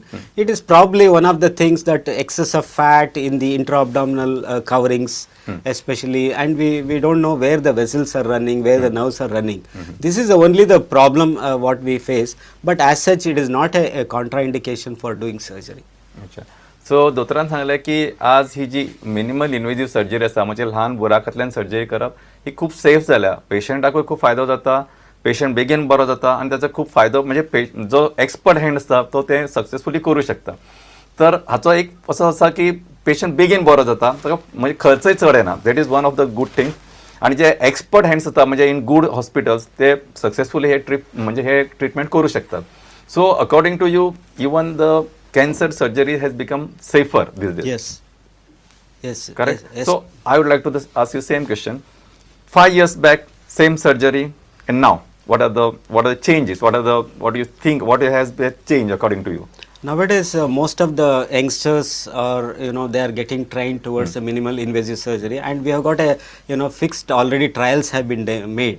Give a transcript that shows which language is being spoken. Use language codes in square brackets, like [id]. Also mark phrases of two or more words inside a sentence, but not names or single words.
[en] It is probably one of the things that excess of fat in the intra-abdominal coverings, especially, and we don't know where the vessels are running, where the nerves are running. This is only the problem what we face, but as such it is not a contraindication for doing surgery. [kok] अच्छा. सो दोतोरान सांगले की आज ही जी [en] minimal invasive surgery [kok] आसा, म्हणजे ल्हान बुराकांतल्यान सर्जरी करप ही खूप सेफ जाल्या, पेशंटाकूय खूप फायदो जाता, पेशंट बेगीन बरो जाता आणि त्याचा खूप फायदो म्हणजे जो [en] expert hand [kok] आसता तो ते सक्सेसफुली करू शकता. तर हाचो एक असो आसा की पेशंट बेगीन बरो जाता, ताका म्हणजे खर्चय चड येना. [en] that is one of the good thing. [kok] आणि जे [en] expert hands [kok] आसता म्हणजे [en] in good hospitals [kok] ते सक्सेसफुली हे ट्रीटमेंट करू शकतात. [en] so according to you even the cancer surgery has become safer these days. Yes. Correct? Yes. So I would like to ask you same question. 5 years back, same surgery, and now, what are the changes? What do you think? What has been changed according to you? Nowadays, most of the youngsters are, they are getting trained towards the minimal invasive surgery, and we have got a, fixed already trials have been made.